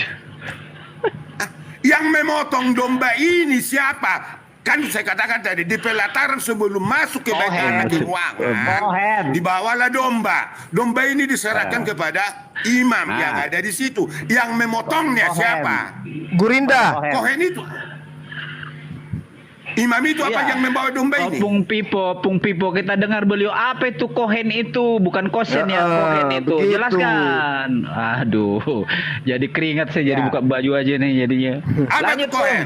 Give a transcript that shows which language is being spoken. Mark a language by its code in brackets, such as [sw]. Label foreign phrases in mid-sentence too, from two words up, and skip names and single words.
[id] Yang memotong domba ini siapa? Kan saya katakan tadi di pelataran sebelum masuk ke bait Kohen. Allah di ruangan, Kohen. dibawalah domba. Domba ini diserahkan kepada imam Nah. yang ada di situ. Yang memotongnya Kohen. siapa? Gurinda. Kohen. Kohen itu. Imam itu apa Iya. yang membawa domba Oh, ini? Pung Pipo, kita dengar beliau apa itu kohen itu, bukan kosen ya, kohen itu. begitu. Jelaskan. Aduh, jadi keringat saya jadi Ya. buka baju aja nih jadinya. Apa itu kohen?